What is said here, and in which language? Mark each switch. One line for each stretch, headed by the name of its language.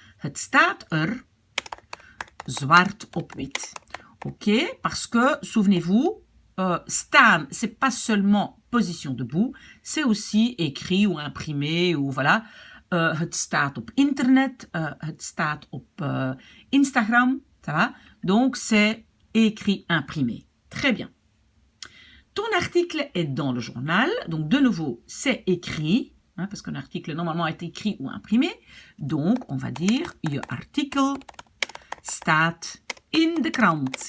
Dutch: Het staat er zwart op wit.
French: Ok, parce que, souvenez-vous, staan, c'est pas seulement position debout, c'est aussi écrit ou imprimé ou voilà.
Dutch: Het staat op internet, het staat op Instagram,
French: ça va? Donc, c'est écrit, imprimé. Très bien. Ton article est dans le journal, donc de nouveau, c'est écrit, hein, parce qu'un article normalement est écrit ou imprimé. Donc, on va dire,
Dutch: je artikel staat in de krant.